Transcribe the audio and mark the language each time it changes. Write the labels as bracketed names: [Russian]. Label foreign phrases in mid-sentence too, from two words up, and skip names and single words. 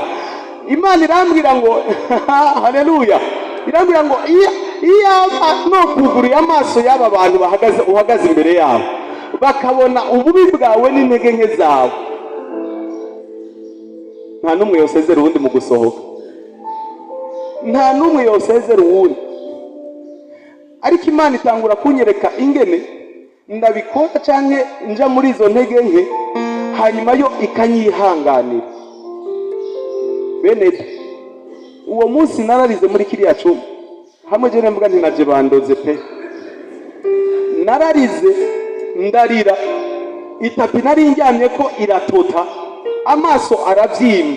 [Rundi] Imana irambwira ngo haleluya, irambwira ngo iyaba no kuguruye amaso y'aba bantu uhagaze imbere yabo, bakabona ububi bwawe n'intege nke zawe, nta n'umwe yosezera uwundi mu gusohoka, nta n'umwe yosezera uwundi. Ariko Imana itangura kunyereka ingene ndabikora canke nja muri izo ntege nke, hanyuma yo ikanyihanganira. Bene uwo munsi nararize muri kiriya cyumba, hamwe je nemvuga nti naje bandoze pe, nararize ndarira, itapi nari njyamye ko iratota, amaso arabyimba.